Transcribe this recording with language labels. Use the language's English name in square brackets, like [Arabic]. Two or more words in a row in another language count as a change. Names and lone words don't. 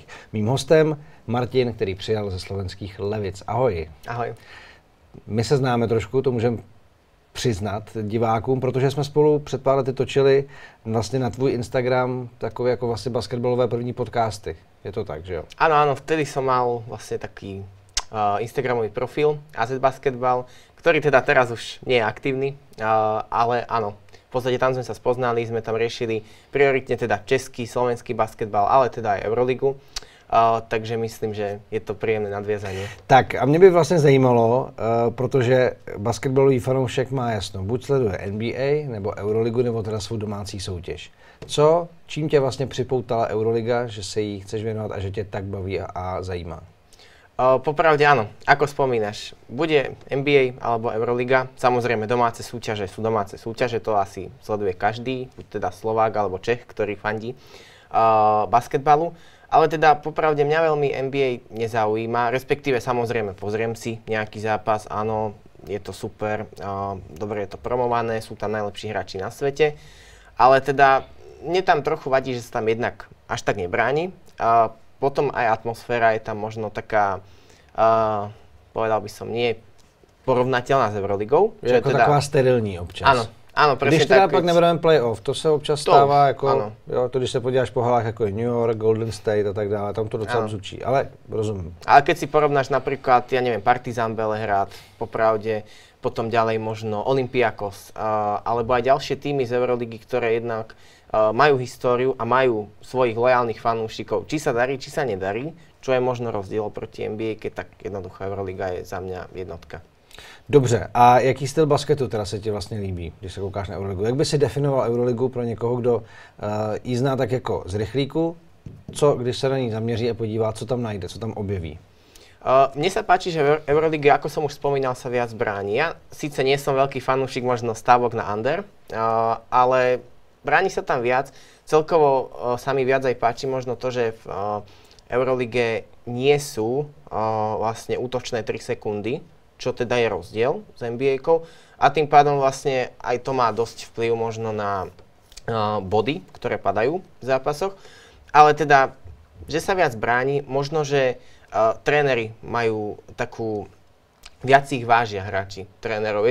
[Czech] Mým hostem Martin, který přijal ze slovenských Levic. Ahoj. Ahoj. My se známe trošku, to můžeme přiznat divákům, protože jsme spolu před pár lety točili vlastně na tvůj Instagram takové jako vlastně basketbalové první podcasty. Je to tak, že jo? [Slovak] Áno, vtedy som mal vlastne taký Instagramový profil AZ Basketball, ktorý teda teraz už nie je aktívny, ale áno, v podstate tam sme sa spoznali, sme tam riešili prioritne teda český, slovenský basketbal, ale teda aj Euroligu. [Czech] Takže myslím, že je to příjemné nadvězání. Tak a mě by vlastně zajímalo, protože basketbalový fanoušek má jasno, buď sleduje NBA, nebo Euroligu, nebo teda svou domácí soutěž. Čím tě vlastně připoutala Euroliga, že se jí chceš věnovat a že tě tak baví a zajímá? [Slovak] Popravde áno, ako spomínaš, bude NBA alebo Euroliga, samozrejme domáce súťaže sú domáce súťaže, to asi sleduje každý, buď teda Slovák alebo Čech, ktorý fandí basketbalu. Ale teda popravde mňa veľmi NBA nezaujíma, respektíve samozrejme pozriem si nejaký zápas, áno, je to super, dobre je to promované, sú tam najlepší hráči na svete, ale teda mne tam trochu vadí, že sa tam jednak až tak nebráni. Potom aj atmosféra je tam možno taká, povedal by som, nie porovnateľná s Euroligou. [Czech] Je jako teda taková sterilní občas. [Slovak] Ano, presne [Czech] když teda pak nebudeme playoff, to se občas stává, jako, jo, to když se podíváš po halách jako je New York, Golden State a tak dále, tam to docela bzučí, ale rozumím. [Slovak] Ale keď si porovnáš napríklad, ja neviem, Partizan Belehrad, popravde, potom ďalej možno Olympiakos, alebo aj ďalšie týmy z Euroligy, ktoré jednak majú históriu a majú svojich lojálnych fanúšikov, či sa darí, či sa nedarí, čo je možno rozdiel proti NBA, keď tak jednoduchá Euroliga je za mňa jednotka. [Czech] Dobře, a jaký styl basketu teda se ti vlastně líbí, když se koukáš na Euroligu? Jak by si definoval Euroligu pro někoho, kdo ji zná tak jako z rychlíku? Co, když se na ní zaměří a podívá, co tam najde, co tam objeví? [Slovak] Mne sa páči, že Euroliga, ako som už spomínal, sa viac bráni. Ja síce nie som veľký fanúšik možno stávok na under, ale bráni sa tam viac. Celkovo sa mi viac aj páči možno to, že v Eurolige nie sú vlastne útočné 3 sekundy, čo teda je rozdiel s NBA-kou a tým pádom vlastne aj to má dosť vplyv možno na body, ktoré padajú v zápasoch, ale teda, že sa viac bráni, možno, že tréneri majú takú, viac ich vážia hráči, trénerov.